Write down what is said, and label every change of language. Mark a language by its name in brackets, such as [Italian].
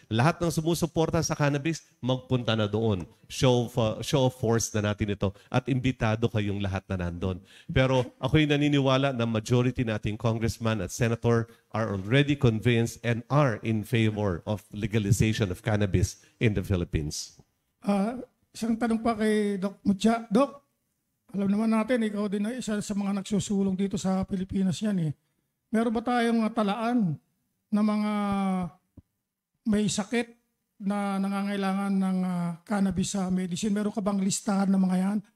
[Filipino] Lahat ng sumusuporta sa cannabis, magpunta na doon. [English] Show of force [Filipino] na natin ito. At imbitado kayong lahat na nandun. Pero ako'y naniniwala na [English] majority nating congressman at senator are already convinced and are in favor of legalization of cannabis in the Philippines. [Filipino] Isang tanong pa kay Doc Mutia. Doc, alam naman natin, ikaw din ay isa sa mga nagsusulong dito sa Pilipinas yan Meron ba tayong talaan na mga may sakit na nangangailangan ng cannabis sa medicine? Meron ka bang listahan ng mga yan?